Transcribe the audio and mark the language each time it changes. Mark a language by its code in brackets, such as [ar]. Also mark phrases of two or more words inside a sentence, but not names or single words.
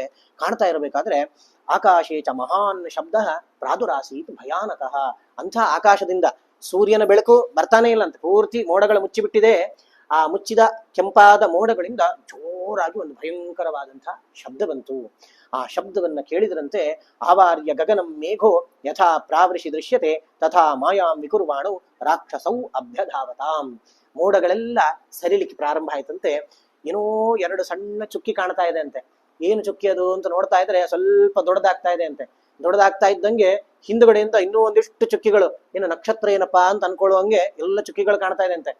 [kn] ಕಾಣ್ತಾ ಇರಬೇಕಾದ್ರೆ [sa] ಆಕಾಶೇ ಚ ಮಹಾನ್ ಶಬ್ದ ಪ್ರಾದುರಾಸೀತ್ ಭಯಾನಕಃ. [kn] ಅಂಥ ಆಕಾಶದಿಂದ ಸೂರ್ಯನ ಬೆಳಕು ಬರ್ತಾನೆ ಇಲ್ಲ ಅಂತ, ಪೂರ್ತಿ ಮೋಡಗಳು ಮುಚ್ಚಿಬಿಟ್ಟಿದೆ. ಆ ಮುಚ್ಚಿದ ಕೆಂಪಾದ ಮೋಡಗಳಿಂದ ಜೋರಾಗಿ ಒಂದು ಭಯಂಕರವಾದಂತಹ ಶಬ್ದ ಬಂತು. ಆ ಶಬ್ದವನ್ನ ಕೇಳಿದ್ರಂತೆ [sa] ಆವಾರ್ಯ ಗಗನಂ ಮೇಘೋ ಯಥಾ ಪ್ರಾವೃಷಿ ದೃಶ್ಯತೆ ತಥಾ ಮಾಯಾಂ ವಿಕುರ್ವಾಣು ರಾಕ್ಷಸೌ ಅಭ್ಯಧಾವತಾಂ. [kn] ಮೋಡಗಳೆಲ್ಲ ಸರಿಲಿಕ್ಕೆ ಪ್ರಾರಂಭ ಆಯ್ತಂತೆ. ಏನೋ 2 ಸಣ್ಣ ಚುಕ್ಕಿ ಕಾಣ್ತಾ ಇದೆ ಅಂತೆ. ಏನು ಚುಕ್ಕಿ ಅದು ಅಂತ ನೋಡ್ತಾ ಇದ್ರೆ ಸ್ವಲ್ಪ ದೊಡ್ಡದಾಗ್ತಾ ಇದೆ ಅಂತೆ. ದೊಡ್ಡದಾಗ್ತಾ ಇದ್ದಂಗೆ ಹಿಂದುಗಡೆಯಿಂದ ಇನ್ನೂ ಒಂದಿಷ್ಟು ಚುಕ್ಕಿಗಳು, ಏನು ನಕ್ಷತ್ರ ಏನಪ್ಪಾ ಅಂತ ಅನ್ಕೊಳ್ಳುವಂಗೆ ಎಲ್ಲ ಚುಕ್ಕಿಗಳು ಕಾಣ್ತಾ ಇದೆ ಅಂತೆ.